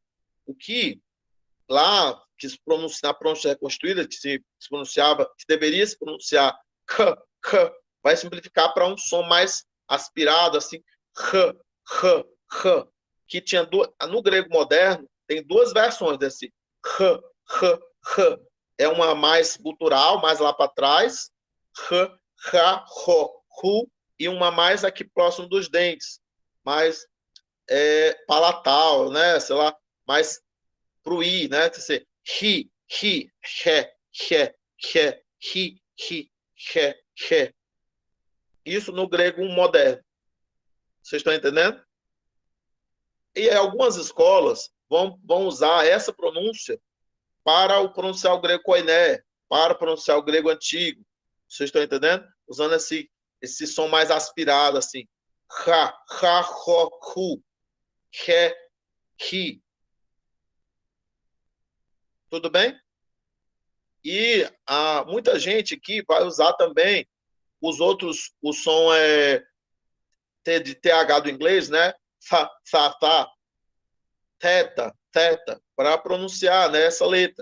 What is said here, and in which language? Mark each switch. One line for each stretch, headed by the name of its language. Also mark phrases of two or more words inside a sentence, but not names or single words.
Portuguese: O que lá, que se pronuncia, na pronúncia reconstruída, que se pronunciava, que deveria se pronunciar k, k, vai simplificar para um som mais aspirado, assim, h, h, h. que tinha no grego moderno, tem duas versões desse h, h, h. É uma mais gutural, mais lá para trás, h, ha, ho, hu, e uma mais aqui próximo dos dentes, mais palatal, né? Sei lá, mais pro i, né? Você ri, ri, he, he, he, ri, ri, he, he. Isso no grego moderno. Vocês estão entendendo? E algumas escolas vão usar essa pronúncia para o pronunciar o grego koiné, para pronunciar o grego antigo. Vocês estão entendendo? Usando esse som mais aspirado, assim. Ha, ha, ho, hu, he, hi. Tudo bem? E muita gente aqui vai usar também os outros, o som de TH do inglês, né? Fa, fa, fa, teta, teta, para pronunciar, né, essa letra.